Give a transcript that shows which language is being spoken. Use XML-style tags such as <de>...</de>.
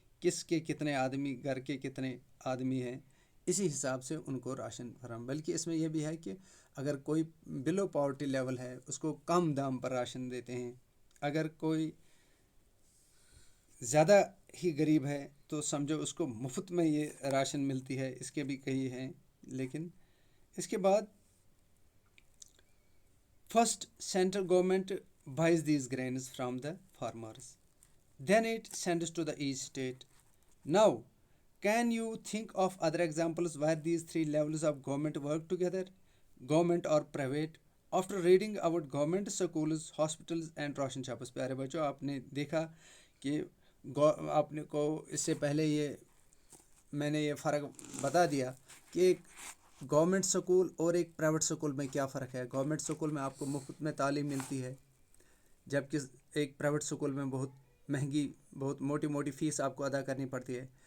<hi>किसके कितने आदमी, घर के कितने आदमी हैं, इसी हिसाब से उनको राशन फराहम. बल्कि इसमें यह भी है कि अगर कोई बिलो पॉवर्टी लेवल है उसको कम दाम पर राशन देते हैं. अगर कोई ज़्यादा ही गरीब है तो समझो उसको मुफ्त में ये राशन मिलती है. इसके भी कई हैं. लेकिन इसके बाद</hi> <en>first central government buys these grains from the farmers, then it sends to the each state. Now, can you think of other examples where these three levels of government work together, government or private? After reading about government schools, hospitals and ration shops,</en> <hi>प्यारे बच्चों, आपने देखा कि आपने को इससे पहले ये मैंने ये फ़र्क बता दिया कि एक गवर्नमेंट स्कूल और एक प्राइवेट स्कूल में क्या फ़र्क है. गवर्नमेंट स्कूल में आपको मुफ्त में तालीम मिलती है, जबकि एक प्राइवेट स्कूल में बहुत महंगी, बहुत मोटी मोटी फ़ीस आपको अदा करनी पड़ती है.</hi>